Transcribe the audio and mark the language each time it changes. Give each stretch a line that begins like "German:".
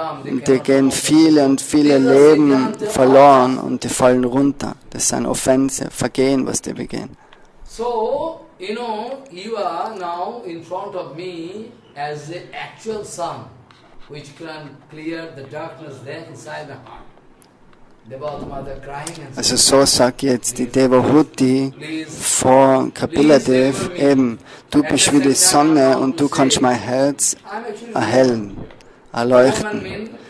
German: Und die gehen viele und viele Leben verloren und die fallen runter. Das sind Offense, Vergehen, was die begehen.
English: So, you are now in front of me as the actual sun, which can clear the darkness there inside the heart.
German: Also so sagt jetzt die Devahuti vor Kapila Dev, eben, du bist wie die Sonne und du kannst mein Herz erhellen, erleuchten.